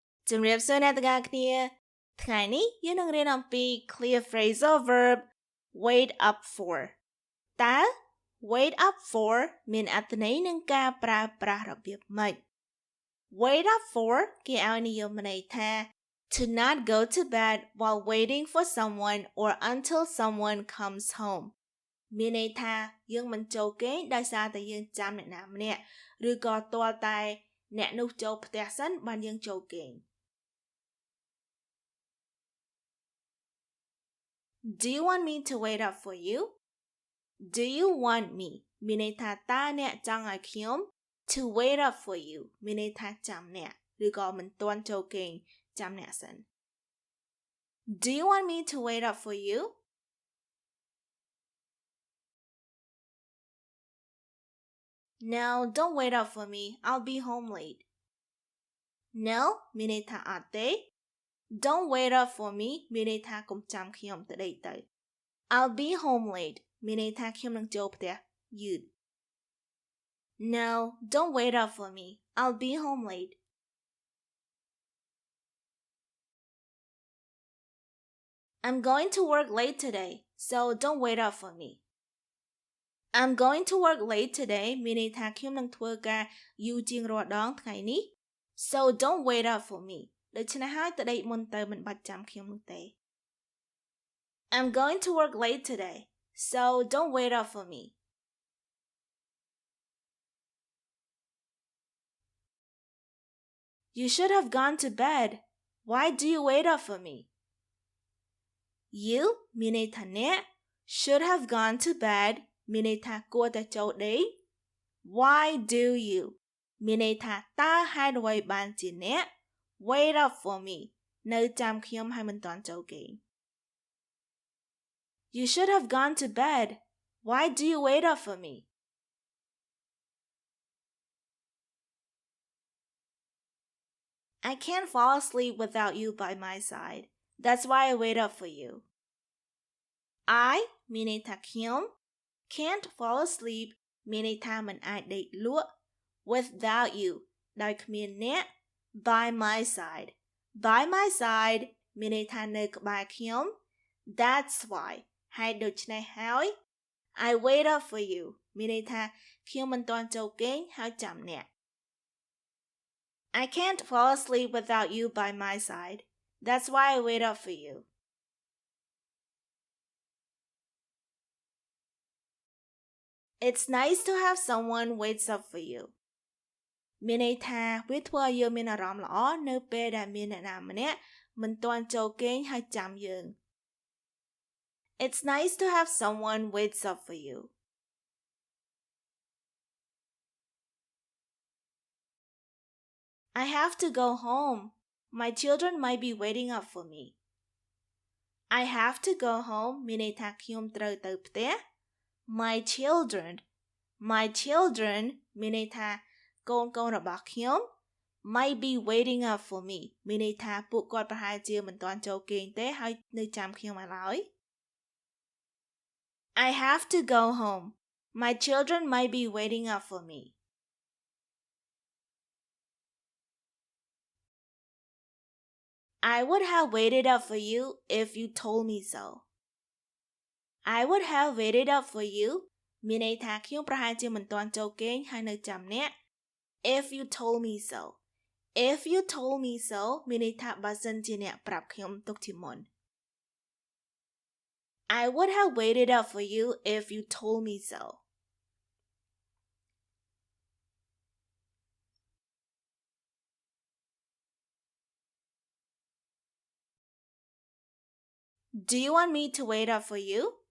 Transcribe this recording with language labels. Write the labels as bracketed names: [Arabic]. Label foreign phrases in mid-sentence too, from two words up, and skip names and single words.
[Khmer] ជំរាបសួរអ្នកទាំងអស់គ្នាថ្ងៃនេះយើងនឹងរៀនអំពី [English] clear phrasal verb wait up for [Khmer] តើ [English] wait up for [Khmer] មាន អត្ថន័យនឹងការប្រើប្រាស់របៀបម៉េច [English] wait up for [Khmer] គេឲ្យនិយមន័យថា [English] to not go to bed while waiting for someone or until someone comes home [Khmer] មានន័យថាយើងមិនចូលគេងដោយសារតែយើងចាំអ្នកណាម្នាក់ឬក៏ទាល់តែអ្នកនោះចូលផ្ទះសិនបានយើងចូលគេង [English] Do you want me to wait up for you? Do you want me [Khmer] មានន័យថាតើអ្នកចង់ឲ្យខ្ញុំ [English] to wait up for you [Khmer] មានន័យថាចាំអ្នកឬក៏មិនទាន់ចូលគេងចាំអ្នកសិន [English] Do you want me to wait up for you? No, don't wait up for me. I'll be home late. No [Khmer] មានន័យថាអត់ទេ [English] Don't wait up for me [Khmer] មានន័យថាកុំចាំខ្ញុំទៅដេកទៅ [English] I'll be home late [Khmer] មានន័យថាខ្ញុំនឹងចូលផ្ទះយឺត [English] No, don't wait up for me. I'll be home late. I'm going to work late today, so don't wait up for me. I'm going to work late today [Khmer] មានន័យថាខ្ញុំនឹងធ្វើការយូរជាងរាល់ដងថ្ងៃនេះ [English] So don't wait up for me [Khmer] ដូច្នេះហើយទៅដេកមុនទៅមិនបាច់ចាំខ្ញុំនោះទេ [English] I'm going to work late today, so don't wait up for me. You should have gone to bed. Why do you wait up for me? You [Khmer] មានន័យថាអ្នក [English] should have gone to bed [Khmer] មានន័យថាគួរតែចូលដេក [English] Why do you [Khmer] មានន័យថាតើហេតុអ្វីបានជាអ្នក [English] wait up for me [Khmer] នៅចាំខ្ញុំហើយមិនទាន់ចូលគេង [English] You should have gone to bed. Why do you wait up for me? I can't fall asleep without you by my side. That's why I wait up for you. I [Khmer] មានន័យថាខ្ញុំ [English] can't fall asleep [Khmer] មានន័យថាមិនអាចដេកលក់ [English] without you [Khmer] ដោយគ្មានអ្នក [English] by my side. By my side [Khmer] មានន័យថានៅក្បែរខ្ញុំ [English] That's why [Khmer] ហេតុដូច្នេះហើយ [English] I wait up for you [Khmer] មានន័យថាខ្ញុំមិនទាន់ចូលគេងហើយចាំអ្នក [English] I can't fall asleep without you by my side. That's why I wait up for you. It's nice to have someone waits up for you. [Khmer] មានន័យថាវាធ្វើឲ្យយើងមានអារម្មណ៍ល្អនៅពេលដែលមានអ្នកណាម្នាក់មិនទាន់ចូលគេងហើយចាំយើង [English] It's nice to have someone waits up for you. I have to go home. My children might be waiting up for me. I have to go home [Khmer] មានន័យថាខ្ញុំត្រូវទៅផ្ទះ [English] My children [Khmer] មានន័យថាកូនរបស់ខ្ញុំ [English] might be waiting up for me [Khmer] មានន័យថាពួកគាត់ប្រហែលជាមិនទាន់ចូលគេងទេហើយនៅចាំខ្ញុំឲ្យឡើយ [English] I have to go home. My children might be waiting up for me. I would have waited up for you if you told me so. I would have waited up for you [Khmer] មានន័យថាខ្ញុំប្រហែលជាមិនទាន់ចូលគេងហើយនៅចាំអ្នក [English] if you told me so. If you told me so [Khmer] មានន័យថាបើសិនជាអ្នកប្រាប់ខ្ញុំទុកជាមុន [English] I would have waited up for you if you told me so. Do you want me to wait up for you?